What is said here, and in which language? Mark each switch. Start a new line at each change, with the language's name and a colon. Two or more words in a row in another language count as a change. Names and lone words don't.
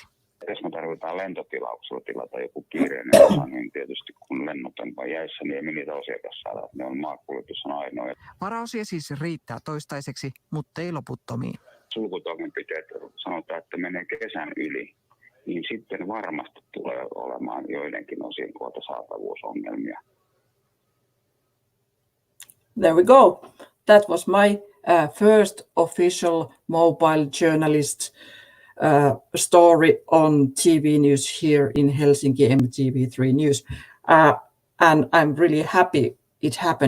Finnish: Jos me tarvitaan lentotilauksella tilata joku kiireinen osa, niin tietysti kun lennot on vain jäissä, niin ei me niitä asiakas saada. Ne on maakuljetus on ainoa. Varaosia siis riittää toistaiseksi, mutta ei loputtomiin. Sulkutoimenpiteet sanotaan, että menee kesän yli, niin sitten varmasti tulee olemaan joidenkin osien kohdalla saatavuusongelmia.
English: There we go. That was my first official mobile journalist story on TV news here in Helsinki, MTV3 News. And I'm really happy it happened.